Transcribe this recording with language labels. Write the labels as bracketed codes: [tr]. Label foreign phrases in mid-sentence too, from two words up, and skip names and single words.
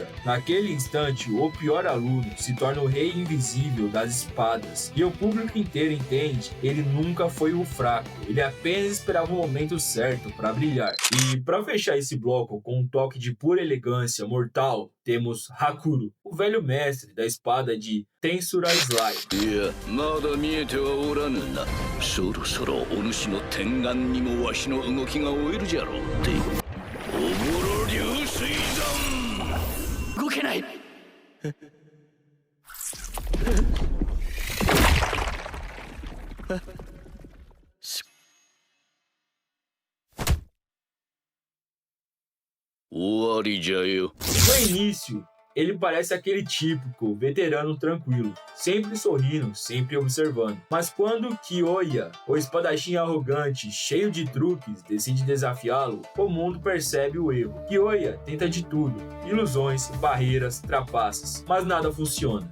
[pt] Naquele instante, o pior aluno se torna o rei invisível das espadas. E o público inteiro entende, ele nunca foi o fraco. Ele apenas esperava o momento certo para brilhar. E para fechar esse bloco com um toque de pura elegância mortal, temos Hakuro, o velho mestre da espada de Tensura Slide. [ja] いやまだ見えてはおらぬな。そろそろお主の天眼にもわしの動きが追えるじゃろうっておぼろ流水山動けない。終わりじゃよ。 [pt] No início, ele parece aquele típico veterano tranquilo, sempre sorrindo, sempre observando. Mas quando Kyoya, o espadachim arrogante, cheio de truques, decide desafiá-lo, o mundo percebe o erro. Kyoya tenta de tudo, ilusões, barreiras, trapaças, mas nada funciona.